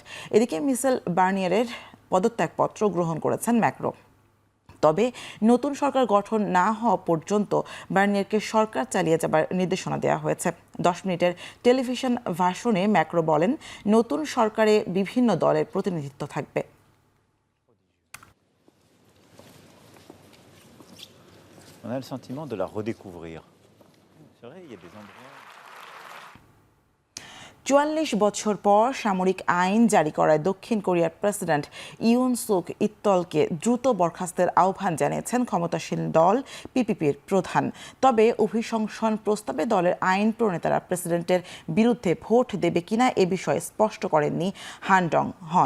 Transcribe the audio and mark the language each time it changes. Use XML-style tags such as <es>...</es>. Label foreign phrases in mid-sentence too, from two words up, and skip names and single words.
<bn>এদিকে মিশেল বার্নিয়েরের পদত্যাগপত্র গ্রহণ করেছেন ম্যাক্রো। তবে নতুন সরকার গঠন না হওয়া পর্যন্ত বার্নিয়ারকে সরকার চালিয়ে যাবার নির্দেশনা দেওয়া হয়েছে। 10 মিনিটের টেলিভিশন ভাষণে ম্যাক্রো বলেন, নতুন সরকারে বিভিন্ন দলের প্রতিনিধিত্ব থাকবে।</bn> <fr>On a le sentiment de la redécouvrir. C'est vrai, il y a des endroits...</fr> <bn>44 বছর পর সামরিক আইন জারি করায় দক্ষিণ কোরিয়ার প্রেসিডেন্ট ইউন সুক ইত্তলকে দ্রুত বরখাস্তের আহ্বান জানিয়েছেন ক্ষমতাসীন দল পিপিপির প্রধান। তবে অভিশংসন প্রস্তাবে দলের আইন প্রণেতারা প্রেসিডেন্টের বিরুদ্ধে ভোট দেবে কিনা এ বিষয়ে স্পষ্ট করেননি হান ডং হন।</bn>